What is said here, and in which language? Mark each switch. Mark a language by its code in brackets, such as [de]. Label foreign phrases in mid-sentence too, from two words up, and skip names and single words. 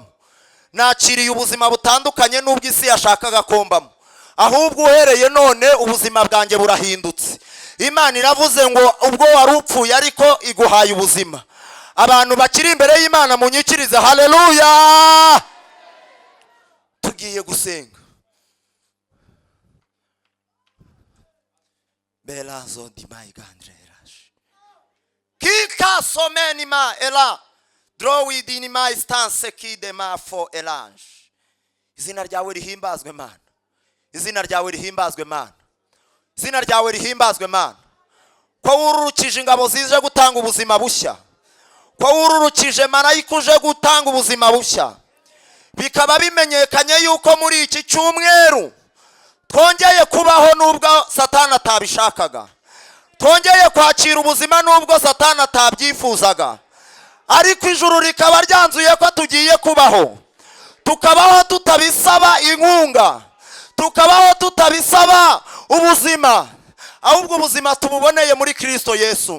[rw] Nakiriye ubuzima butandukanye n'ubwo isi yashakaga kombamo, ahubwo uhereye none ubuzima bwanjye burahindutse. Imana iravuze ngo ubwo wari upfuye ariko iguhaye ubuzima. Abantu bakiri imbere y'Imana munyikirize haleluya. Tugiye gusenga. Belazo di maigandre. Kika someni ma ela drowi dini ma instance ki de ma fo elange. Izina ryawe rihimbazwe Mana. Izina ryawe rihimbazwe Mana. izina ryawe rihimbazwe Mana, ko wururukije ingabo zije gutanga ubuzima bushya, ko wururukije marayika uje gutanga ubuzima bushya. Bikaba bimenyekanye yuko muri iki cyumweru twongeye kubaho nubwo Satani atabishakaga, twongeye kwakira ubuzima nubwo Satani atabyifuzaga, ariko ijuru rikaba ryanzuye ko tugiye kubaho, tukabaho tutabisaba inkunga, tukabaho tutabisaba ubuzima, ahubwo ubuzima tububoneye muri Kristo Yesu.